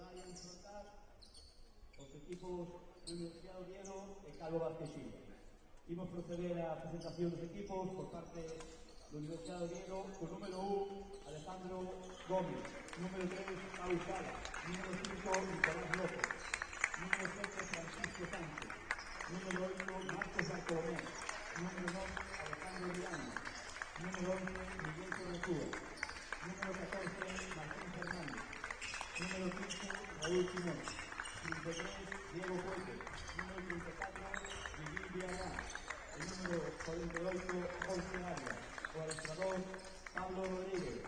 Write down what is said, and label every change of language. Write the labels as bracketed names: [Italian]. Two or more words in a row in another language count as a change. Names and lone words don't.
[Galician] enfrentar os equipos do Universidade Oviedo e Calvo Vázquez Silva. Imos proceder á presentación dos equipos por parte do Universidade Oviedo con número 1, Alejandro Gómez, número 3, Pau Sala, número 5, Nicolás López, número 7, Francisco Sánchez, número 8, Marcos Bartolomé, número 9, Alejandro Riano, número 11, Miguel Corretúa, número 14, Martín Fernández, número 15, Raúl Simón, 33, Diego Fuentes, número 34, Miguel Villarreal, el número 48, Jorge Arias, o adestrador Pablo Rodríguez.